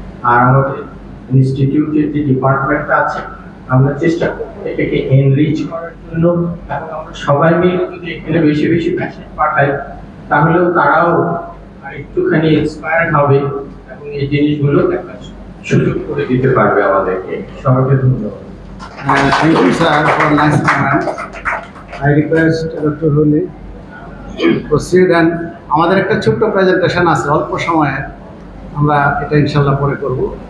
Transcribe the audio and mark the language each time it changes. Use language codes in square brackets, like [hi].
[bn] আর আমাদের ইনস্টিটিউটের যে ডিপার্টমেন্টটা আছে, আমরা চেষ্টা করব এটাকে এনরিচ করার জন্য। এবং আমরা সবাই মিলে যদি এখানে বেশি বেশি পেশেন্ট পাঠাই, তাহলেও তারাও আর একটুখানি ইন্সপায়ার্ড হবে এবং এই জিনিসগুলো দেখার সুযোগ করে দিতে পারবে আমাদেরকে। সবাইকে ধন্যবাদ। [en] Thank you, sir, for nice comment. I request Dr. Huli proceed, and [bn] আমাদের একটা ছোট্ট প্রেজেন্টেশন আছে অল্প সময়ে, আমরা এটা ইনশাআল্লাহ পরে করব।